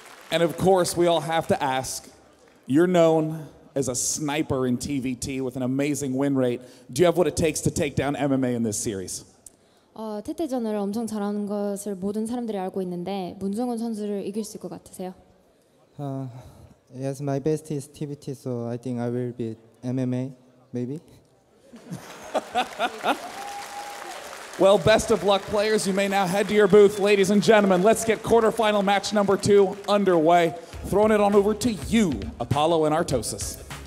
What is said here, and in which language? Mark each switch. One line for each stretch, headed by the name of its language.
English: And of course, we all have to ask, you're known as a sniper in TVT with an amazing win rate. Do you have what it takes to take down MMA in this series?
Korean: 태태전을 엄청 잘하는 것을 모든 사람들이 알고 있는데 문정원 선수를 이길 수 있을 것 같으세요?
English: Yes, my best is TVT, so I think I will beat MMA, maybe. Well, best of luck, players. You may now head to your booth. Ladies and gentlemen, let's get quarterfinal match number 2 underway. Throwing it on over to you, Apollo and Artosis.